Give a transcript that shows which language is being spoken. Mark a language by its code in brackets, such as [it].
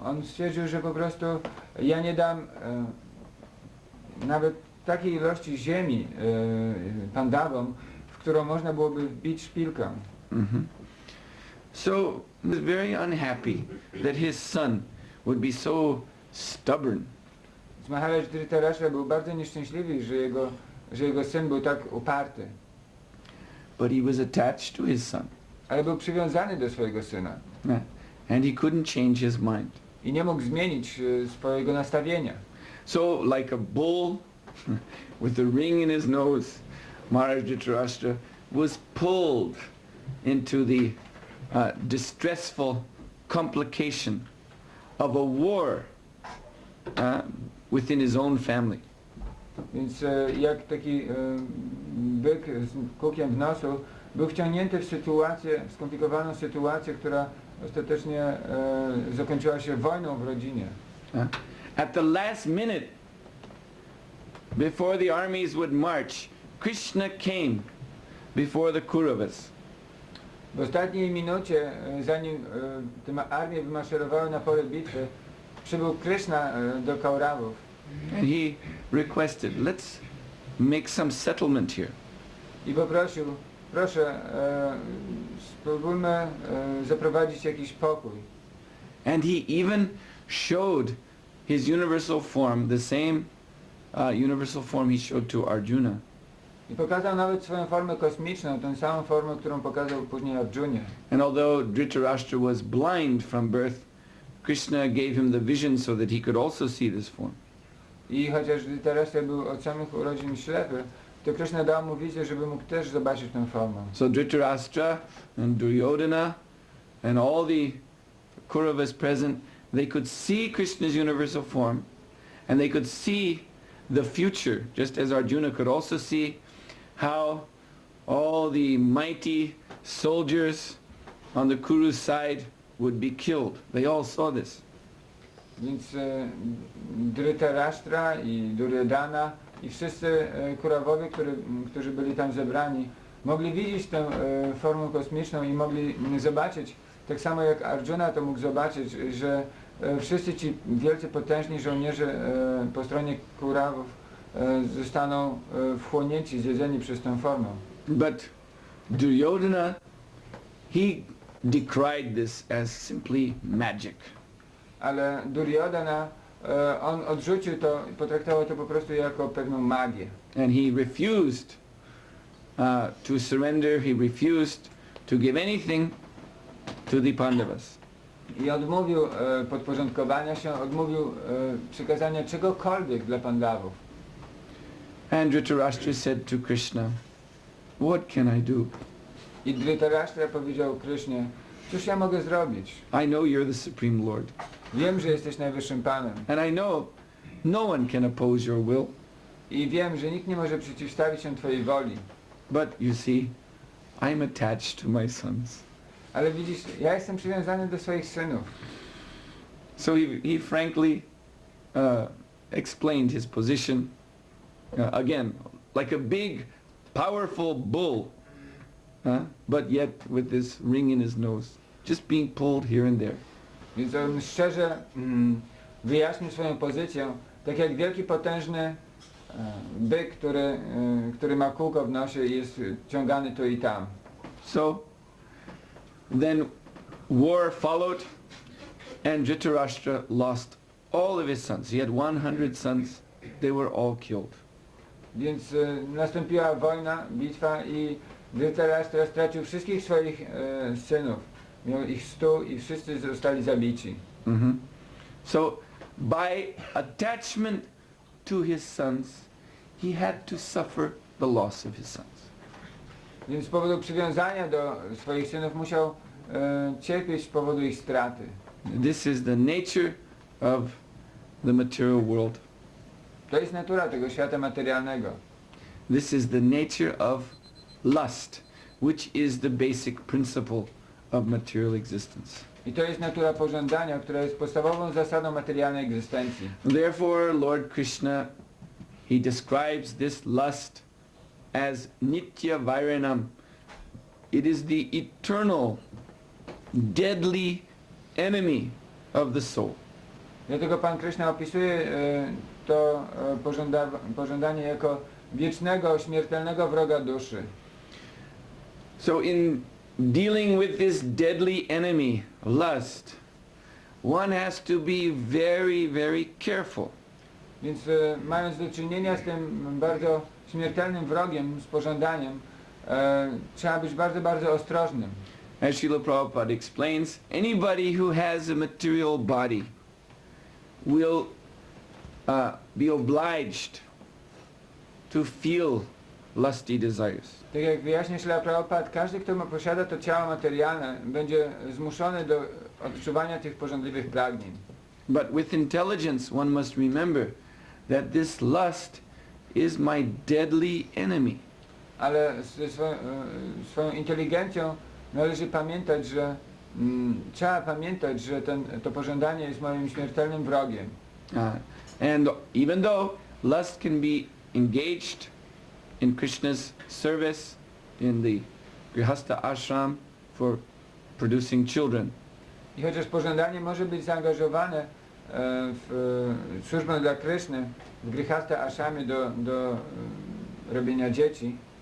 [pl] On stwierdził, że po prostu ja nie dam nawet takiej ilości ziemi Pandawom, w którą można byłoby wbić szpilkę. [en] So he was very unhappy that his son would be so stubborn. [pl] Maharaj Dhritarashtra był bardzo nieszczęśliwy, że jego syn był tak uparty. [en] But he was attached to his son. [pl] Ale był przywiązany do swojego syna. [en] And he couldn't change his mind. [pl] I nie mógł zmienić swojego nastawienia. [en] So like a bull with a ring in his nose, Maharaj Dhritarashtra was pulled into the distressful complication of a war within his own family. [pl] Więc jak taki byk z kukiem w nosu był wciągnięty w skomplikowaną sytuację, która ostatecznie zakończyła się wojną w rodzinie. [en] At the last minute, before the armies would march, Krishna came before the Kauravas. [pl] W ostatniej minucie, zanim te armie wymaszerowały na pole bitwy, przybył Krishna do Kaurawów. [en] And he requested, let's make some settlement here. [pl] I poprosił, proszę, spróbujmy zaprowadzić jakiś pokój. [en] And he even showed his universal form, the same universal form he showed to Arjuna. [pl] I pokazał nawet swoją formę kosmiczną, tę samą formę, którą pokazał później Arjunie. [en] And although Dhritarashtra was blind from birth, Krishna gave him the vision so that he could also see this form. [pl] I chociaż Dhritarashtra był od samych urodzin ślepy, to Krishna dał mu wizję, żeby mógł też zobaczyć tę formę. [en] So Dhritarashtra and Duryodhana and all the Kauravas present, they could see Krishna's universal form and they could see the future, just as Arjuna could also see how all the mighty soldiers on the Kuru's side would be killed. They all saw this. [pl] Więc Dhritarashtra i Duryodhana i wszyscy Kurawowie, którzy byli tam zebrani, mogli widzieć tę formę kosmiczną i mogli zobaczyć, tak samo jak Arjuna to mógł zobaczyć, że wszyscy ci wielcy, potężni żołnierze po stronie Kurawów zostaną wchłonięci, zjedzeni przez tę formę. [en] But Duryodhana, he decried this as simply magic. [pl] Ale Duryodhana, on odrzucił to i potraktował to po prostu jako pewną magię. [en] And he refused to surrender, he refused to give anything to the Pandavas. [pl] I odmówił podporządkowania się, odmówił przekazania czegokolwiek dla Pandawów. [en] And Dhritarashtra said to Krishna, what can I do? [pl] I Dhritarashtra powiedział Krishnie, cóż ja mogę zrobić? [en] I know you're the Supreme Lord. [pl] Wiem, że jesteś najwyższym Panem. [en] And I know no one can oppose your will. [pl] I wiem, że nikt nie może przeciwstawić się Twojej woli. [en] But you see, I'm attached to my sons. [pl] Ale widzisz, ja jestem przywiązany do swoich synów. [en] So he frankly explained his position. Again, like a big, powerful bull, but yet with this ring in his nose, just being pulled here and there. [pl] Więc on szczerze wyjaśnił swoją pozycję, tak jak wielki, potężny byk, który ma kółko w nosie i jest ciągany tu i tam. [en] So then war followed, and Dhritarashtra lost all of his sons. He had 100 sons. They were all killed. [pl] Więc nastąpiła wojna, bitwa i Dhritarashtra stracił wszystkich swoich synów. Miał ich 100 i wszyscy zostali zabici. [en] So by attachment to his sons, he had to suffer the loss of his sons. [pl] Więc z powodu przywiązania do swoich synów musiał cierpieć z powodu ich straty. [en] This is the nature of the material world. [pl] To jest natura tego świata materialnego. [en] This is the nature of lust, which is the basic principle of material existence. [pl] I to jest natura pożądania, która jest podstawową zasadą materialnej egzystencji. [en] Therefore, Lord Krishna, he describes this lust as [sa] nitya vairanam. [en] It is the eternal, deadly enemy of the soul. [pl] Dlatego Pan Krishna opisuje to pożądanie jako wiecznego, śmiertelnego wroga duszy. [en] So in dealing with this deadly enemy, lust, one has to be very, very careful. [pl] Więc mając do czynienia z tym bardzo śmiertelnym wrogiem, z pożądaniem, trzeba być bardzo, bardzo ostrożnym. [en] As Srila Prabhupada explains, anybody who has a material body will be obliged to feel lusty desires. [pl] Tak jak wyjaśnia Srila Prabhupada, każdy, kto posiada to ciało materialne, będzie zmuszony do odczuwania tych pożądliwych pragnień. [en] But with intelligence one must remember that this lust is my deadly enemy. [pl] Ale ze swoją inteligencją należy pamiętać, że trzeba pamiętać, że to pożądanie jest moim śmiertelnym wrogiem. [en] And even though lust can be engaged in Krishna's service in the Grihastha ashram for producing children, [pl] I chociaż pożądanie może być zaangażowane w służbę dla Kryszny, w Grihastha ashramie do robienia dzieci,